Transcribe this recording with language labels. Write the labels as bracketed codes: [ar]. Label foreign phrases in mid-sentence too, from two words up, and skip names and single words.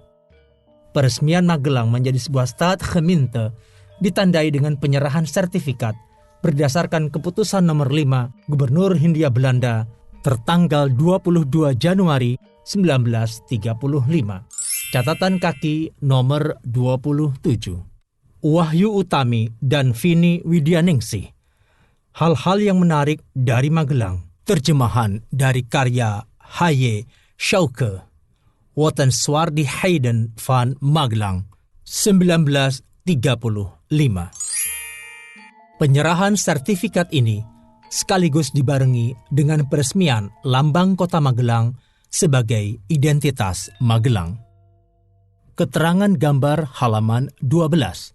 [id] Peresmian Magelang menjadi sebuah Stadsgemeente ditandai dengan penyerahan sertifikat berdasarkan keputusan nomor 5 Gubernur Hindia Belanda tertanggal 22 Januari 1935. Catatan kaki nomor 27. Wahyu Utami dan Vini Widyaningsih. Hal-hal yang menarik dari Magelang. Terjemahan dari karya H.Y. Schauke. Wotenswaardi Hayden van Magelang, 1935. Penyerahan sertifikat ini sekaligus dibarengi dengan peresmian lambang Kota Magelang sebagai identitas Magelang. Keterangan gambar halaman 12.